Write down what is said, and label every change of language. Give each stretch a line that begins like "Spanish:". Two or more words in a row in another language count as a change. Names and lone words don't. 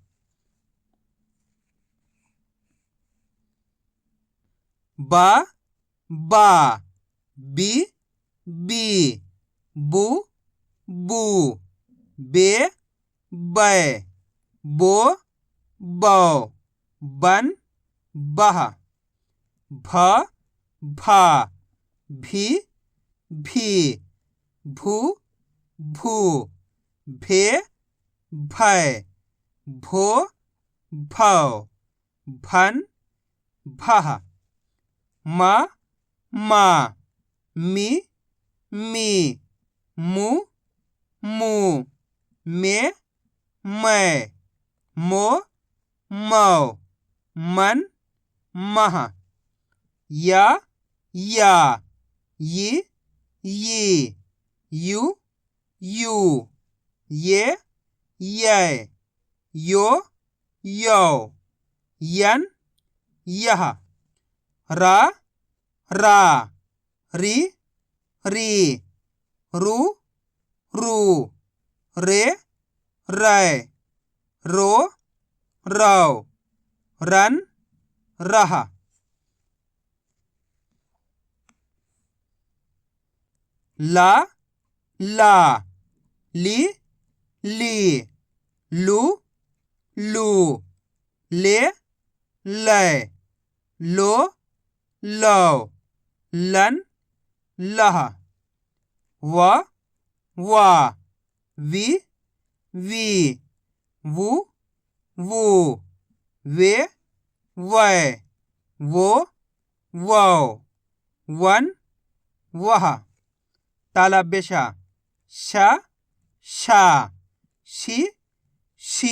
Hindi: बा बा बी बी बू बू बे बै बो बौ बन बह भ भा भी भी भू भू भे भै भो भौ भन भः म मा मी मी मु मू मे मै मो मौ मन मह या या यी यी यू यू ये यै यो यौ यन यह रा रा री री रु रू रे रै रो रौ रन रह ला ला ली ली लू लू ले लै लो लौ लन लह व वा वी वी वू वू वे वै वो वौ वन वह तालव्य श शा शी शी